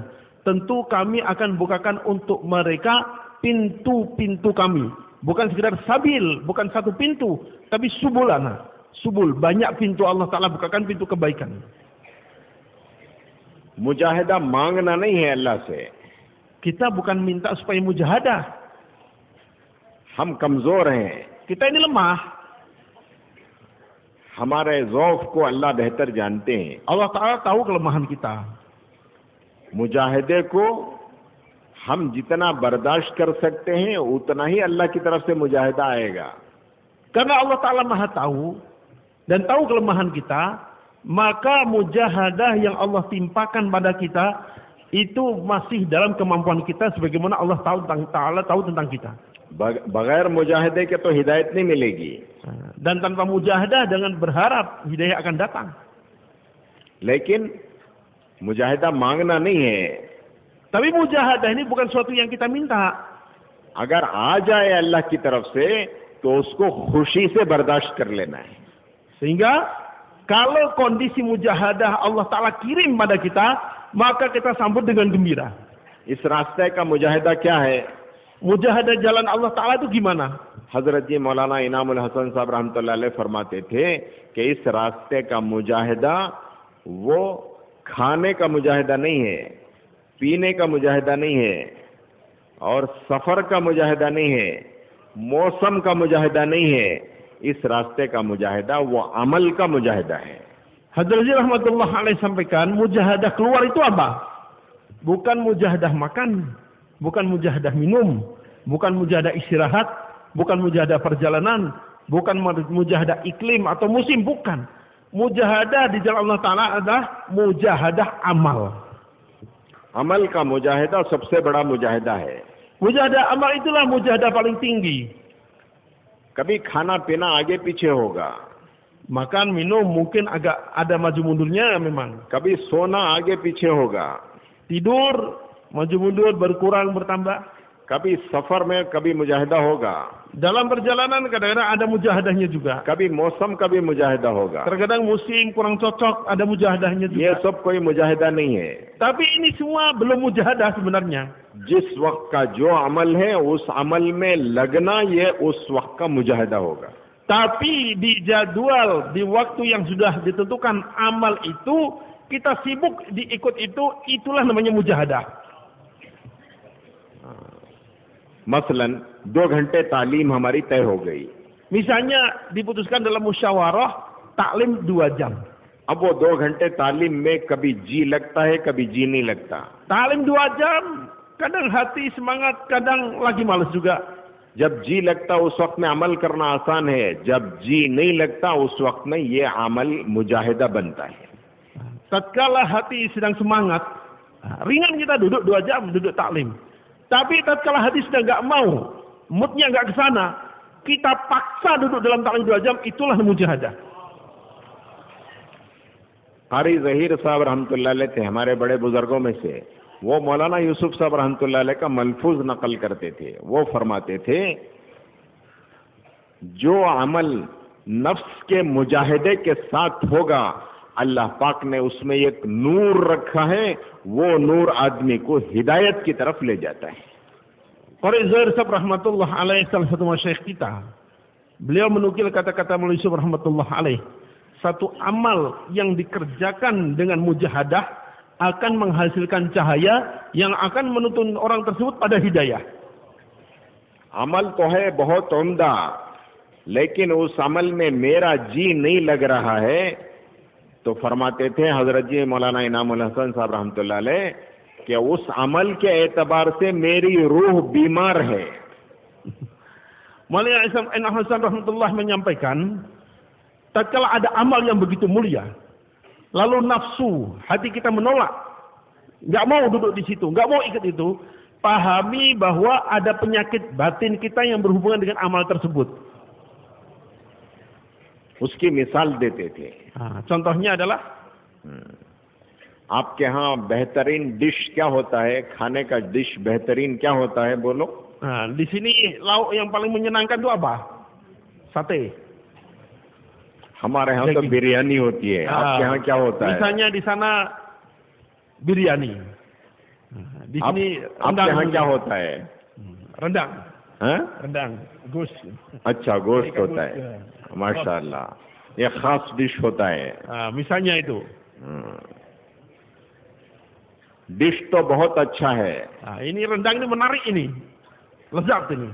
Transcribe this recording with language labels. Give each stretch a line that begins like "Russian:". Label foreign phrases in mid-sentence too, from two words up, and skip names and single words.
Indonesian: Tentu kami akan bukakan untuk mereka pintu-pintu kami. Bukan sekedar sabil, bukan satu pintu, tapi subulana. Subul, banyak pintu Allah Ta'ala bukakan, pintu kebaikan.
Hindi: मुजाहिदा मांगना नहीं है अल्लाह से.
Indonesian: Kita bukan minta supaya mujahadah.
Hindi: हम कमजोर हैं.
Indonesian: Kita ini lemah.
Hindi: हमारे ज़ौफ़ को अल्लाह बेहतर जानते हैं.
Indonesian: Allah Ta'ala tahu kelemahan kita.
Hindi: मुजाहिदे को हम जितना बर्दाश्त कर सकते हैं उतना ही अल्लाह की तरफ से मुजाहिदा आएगा.
Indonesian: Karena Allah Ta'ala maha tahu dan tahu kelemahan kita, maka mujahadah yang Allah timpakan pada kita itu masih dalam kemampuan kita, sebagaimana Allah Ta'ala tahu tentang kita.
Hindi: बगैर मुजाहिदे के तो हिदायत नहीं मिलेगी.
Indonesian: Dan tanpa mujahadah dengan berharap hidayah akan datang.
Hindi: लेकिन मुजाहिदा मांगना नहीं है.
Indonesian: Tapi mujahadah ini bukan suatu yang kita minta.
Hindi: अगर आ जाए अल्लाह की तरफ से तो उसको खुशी से बर्दाश्त कर लेना है.
Indonesian: Sehingga kalau kondisi mujahadah Allah Ta'ala kirim pada kita, maka kita sambut dengan gembira.
Hindi: इस रास्ते का मुजाहिदा क्या है?
Indonesian: Mujahadah jalan Allah Ta'ala itu gimana?
Hindi: हजरत जी मौलाना इनामुल हसन साहब
Arabic: رحمة الله عليه
Hindi: फरमाते थे कि इस रास्ते का मुजाहिदा वो खाने का मुजाहिदा नहीं है, पीने का मुजाहिदा नहीं है, और सफर का मुजाहिदा नहीं है, मौसम का मुजाहिदा नहीं है. इस रास्ते का मुजाहिदा वो अमल का मुजाहिदा है.
Indonesian: Hadrat
Arabic: رحمة الله عليه
Indonesian: sampaikan, mujahadah keluar itu apa? Bukan mujahadah makan, bukan mujahadah minum, bukan mujahadah istirahat, bukan mujahadah perjalanan, bukan mujahadah iklim atau musim, bukan. Mujahadah di jalan Allah Ta'ala adalah mujahadah amal.
Hindi: अमल का मुजाहिदा सबसे बड़ा मुजाहिदा है.
Indonesian: Mujahadah amal itulah mujahadah paling tinggi.
Hindi: कभी खाना पीना आगे पीछे होगा,
Indonesian: Makan, minum mungkin agak ada maju mundurnya memang.
Hindi: कभी सोना आगे पीछे होगा,
Indonesian: Tidur, maju mundur, berkurang, bertambah.
Hindi: कभी सफर में कभी मुजाहिदा होगा,
Indonesian: Dalam perjalanan kadang-kadang ada mujahadahnya juga.
Hindi: कभी मौसम का भी मुजाहिदा होगा.
Indonesian: Terkadang musim kurang cocok, ada mujahadahnya
Hindi: ये
Indonesian: juga.
Hindi: सब कोई मुजाहिदा नहीं है.
Indonesian: Tapi ini semua belum mujahadah sebenarnya.
Hindi: जिस वक्त का जो अमल है उस अमल में लगना ये उस वक्त का मुजाहिदा होगा.
Indonesian: Tapi di jadwal, di waktu yang sudah ditentukan amal itu, kita sibuk diikut itu, itulah namanya mujahadah.
Hindi: मसलन 2 घंटे तालीम हमारी तय हो गई.
Indonesian: Misalnya diputuskan dalam musyawarah taklim 2 jam.
Hindi: अब वो 2 घंटे तालीम में कभी जी लगता है, कभी जी नहीं लगता.
Indonesian: Taklim 2 jam, kadang hati semangat, kadang lagi malas juga.
Hindi: जब जी लगता उस वक्त में अमल करना आसान है, जब जी नहीं लगता उस वक्त में ये अमल मुजाहिदा बनता है.
Indonesian: Tatkala hati sedang semangat, ringan kita duduk 2 jam, duduk taklim. Tapi tatkala hati sudah nggak mau, moodnya nggak ke sana, kita paksa duduk dalam taklim 2 jam, itulah mujahadah.
Hindi: कारी ज़हीर साहब
Arabic: رحمة الله عليه
Hindi: थे, हमारे बड़े बुजुर्गों में से. वो मौलाना यूसुफ साहब
Arabic: رحمة الله عليه
Hindi: का मलफूज नकल करते थे. वो फरमाते थे, जो अमल नफ्स के मुजाहिदे के साथ होगा, अल्लाह पाक ने उसमें एक नूर रखा है, वो नूर आदमी को हिदायत की तरफ ले जाता है।
Indonesian: Qari Zuhair Sab
Arabic: رحمة الله عليه,
Indonesian: salah satu masyayikh kita, beliau menukil kata-kata Maulwi Yusuf
Arabic: رحمة الله عليه,
Indonesian: satu amal yang dikerjakan dengan mujahadah akan menghasilkan cahaya yang akan menuntun orang tersebut pada hidayah.
Hindi: अमल तो है बहुत उम्दा, लेकिन उस अमल में मेरा जी नहीं लग रहा है, तो फरमाते थे हजरत जी मौलाना इनामुल हसन साहब
Arabic: رحمة الله عليه
Hindi: कि उस अमल के एतबार से मेरी रूह बीमार है।
Indonesian: Maulana Inamuddin Hasan rahmatullah menyampaikan, tatkala ada amal yang begitu mulia, lalu nafsu hati kita menolak, nggak mau duduk di situ, nggak mau ikut itu, pahami bahwa ada penyakit batin kita yang berhubungan dengan amal tersebut.
Hindi: उसकी मिसाल देते थे।
Indonesian: Contohnya adalah,
Hindi: आपके यहाँ बेहतरीन डिश क्या होता है, खाने का डिश बेहतरीन क्या होता है, बोलो।
Indonesian: di sini lauk yang paling menyenangkan itu apa? Sate.
Hindi: हमारे यहाँ तो बिरयानी होती है, आपके यहाँ क्या होता है?
Indonesian: Misalnya di sana biryani. Di sini
Hindi: आपके यहाँ क्या होता है?
Indonesian: rendang.
Hindi: हाँ?
Indonesian: Rendang, gus.
Hindi: अच्छा, गोश्त होता है, माशाअल्लाह, ये खास डिश होता है।
Indonesian: Misalnya itu.
Hindi: डिश तो बहुत अच्छा है,
Indonesian: Ini rendang ini menarik ini, lezat ini.